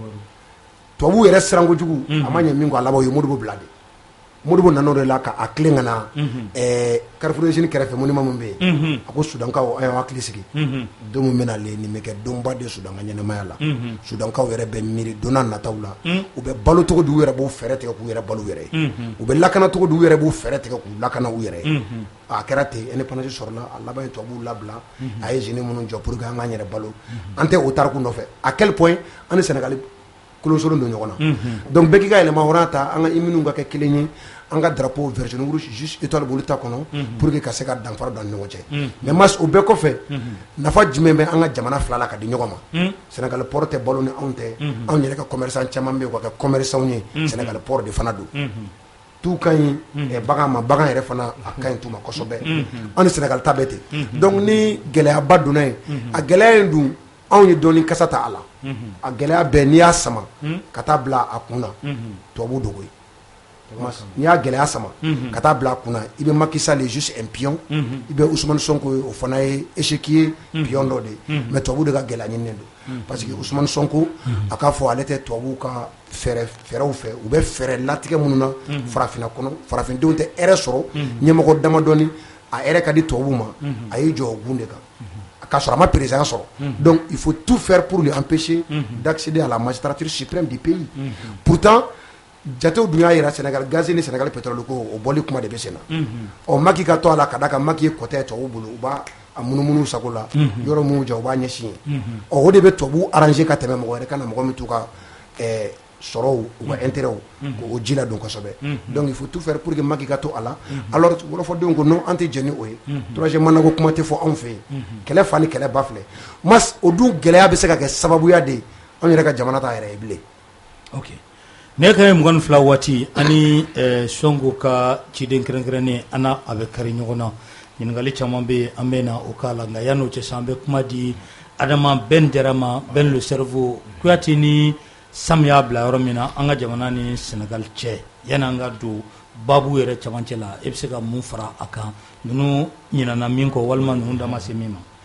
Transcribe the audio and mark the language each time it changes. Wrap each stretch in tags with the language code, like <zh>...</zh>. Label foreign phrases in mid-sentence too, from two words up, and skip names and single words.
<bm>tubabuw yɛrɛ siran kojugu a ma ɲɛ min kɔ a laban u ye Modibo bila de Modibo nan'o de la k'a tilen ka na Carrefour Usine kɛrɛfɛ monument min bɛ yen a ko Sudankaw a y'aw hakili sigi don min bɛ nalen nin bɛ kɛ donba de Sudan ka ɲɛnamaya la Sudankaw yɛrɛ bɛ miiri don n'a nataw la u bɛ balo cogo di u yɛrɛ b'u fɛɛrɛ tigɛ k'u yɛrɛ balo u yɛrɛ ye u bɛ lakana cogo di u yɛrɛ b'u fɛɛrɛ tigɛ k'u lakana u yɛrɛ ye a kɛra ten indépendance sɔrɔla a laban ye tubabuw labila a ye jeunes minnu jɔ</bm> <fr>pour que</fr> <bm>an k'an yɛrɛ balo an tɛ o tariku nɔfɛ</bm> <fr>à quel point</fr> <bm>an ni Sénégal kolonsolon don ɲɔgɔn na donc bɛɛ k'i ka yɛlɛmahɔrɔnya ta an ka hymnes ka kɛ kelen ye an ka</bm> <fr>drapeau vert jaune rouge juste étoile</fr> <bm>b'olu ta kɔnɔ</bm> <fr>pour que</fr> <bm>ka se ka danfara don an ni ɲɔgɔn cɛ mais Mas o bɛɛ kɔfɛ nafa jumɛn bɛ an ka jamana fila la ka di ɲɔgɔn ma Sénégal port tɛ balo ni anw tɛ anw yɛrɛ ka commerçant caman bɛ yen u ka kɛ commerçant ye Sénégal port de fana don tu ka ɲi bagan ma bagan yɛrɛ fana a ka ɲi tu ma kosɛbɛ an ni Sénégal ta bɛɛ ten donc ni gɛlɛyaba donna yen a gɛlɛya in dun anw ye dɔɔni kasa ta a la a gɛlɛya bɛɛ n'i y'a sama ka taa bila a kun na tubabuw dogo ye n'i y'a gɛlɛya sama ka taa bila kunna i bɛ Macky Sall</bm> <fr>juste un pion</fr> <bm>i bɛ Ousmane Sonko o fana ye</bm> <fr>échiquier pion</fr> <bm>dɔ de mais tubabu de ka gɛlɛya ɲininen don</bm> <fr>parce que</fr> <bm>Ousmane Sonko a k'a fɔ ale tɛ tubabu ka fɛɛrɛw fɛ u bɛ fɛɛrɛ latigɛ minnu na farafinna kɔnɔ farafindenw tɛ hɛrɛ sɔrɔ ɲɛmɔgɔ damadɔni a hɛrɛ ka di tubabu ma a y'i jɔ o gun de kan k'a sɔrɔ a ma président sɔrɔ</bm> <fr>donc il faut tout faire pour lui empêcher d'accéder à la magistrature suprême du pays</fr> <bm>pourtant jatew dun y'a yira Sénégal gaz ni Sénégal pétrole ko o bɔli kuma de bɛ sen na ɔ Macky ka to a la ka da kan Macky ye kɔtɛ ye tubabu bolo u b'a a munumunu sago la yɔrɔ minnu jɔ u b'a ɲɛsin ye ɔ o de bɛ tubabu arranger ka tɛmɛ mɔgɔ wɛrɛ ka na mɔgɔ min t'u ka sɔrɔw u ka intérêt k'o ji ladon kosɛbɛ</bm> <fr>donc il faut tout faire pour que</fr> <bm>Macky ka to a la alors wɔlɔfɔdenw ko non an tɛ jɛn ni o ye</bm> <fr>troisième mandat</fr> <bm>ko kuma tɛ fɔ anw fɛ yen kɛlɛ fa ni kɛlɛ ba filɛ mas o dun gɛlɛya bɛ se ka kɛ sababuya de ye anw yɛrɛ ka jamana t'a yɛrɛ ye bilen. ok ne ka ye 22 waati ani Sonko ka ciden kɛrɛnkɛrɛnnen ana a bɛ kari ɲɔgɔn na ɲininkali caman bɛ an bɛ na o k'a la nka yan'o cɛ sa an bɛ kuma di Adama Ben Darama Ben</bm> <fr>le cerveau</fr> <bm>Kuyate ni Sam y'a bila yɔrɔ min na an ka jamana ni Senegal cɛ yanni an ka don babu yɛrɛ camancɛ la e bɛ se ka mun fara a kan ninnu ɲinana min kɔ walima ninnu da ma se min ma.</bm>